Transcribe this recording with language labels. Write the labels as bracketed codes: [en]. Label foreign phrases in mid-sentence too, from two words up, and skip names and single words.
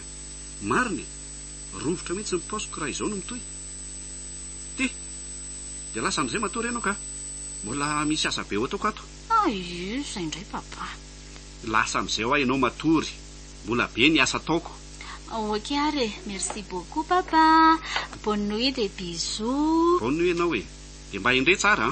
[mg] Marina rovotra mihitsy ny paosiko raha izao no mitoy. Dia lasa amin'izay matory ianao ka. Mbola misy asa be ho ataoko ato. Izay indray papa. Lasa amin'izay ho ianao matory. Mbola be ny asa ataoko. Ok ary. [fr] Merci beaucoup papa. Bonne nuit des bisous. Bonne nuit [mg] ianao e. Dia mba indray tsara